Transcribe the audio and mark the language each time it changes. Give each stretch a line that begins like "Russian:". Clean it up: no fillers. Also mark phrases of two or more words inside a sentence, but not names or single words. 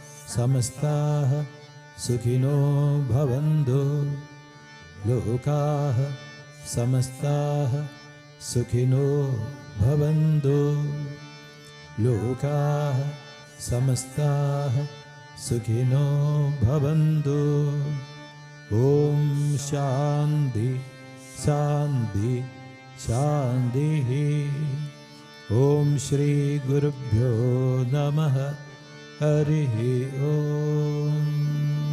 Sanskrit: സമസ്താഃ സുഖിനോ ഭവന്തു. ലോകാഃ സമസ്താഃ സുഖിനോ ഭവന്തു. ലോകാഃ സമസ്താഃ സുഖിനോ ഭവന്തു. ഓം ശാന്തി ശാന്തി ശാന്തിഃ. ഓം ശ്രീ ഗുരുഭ്യോ നമഃ. ഹരിഃ ഓം.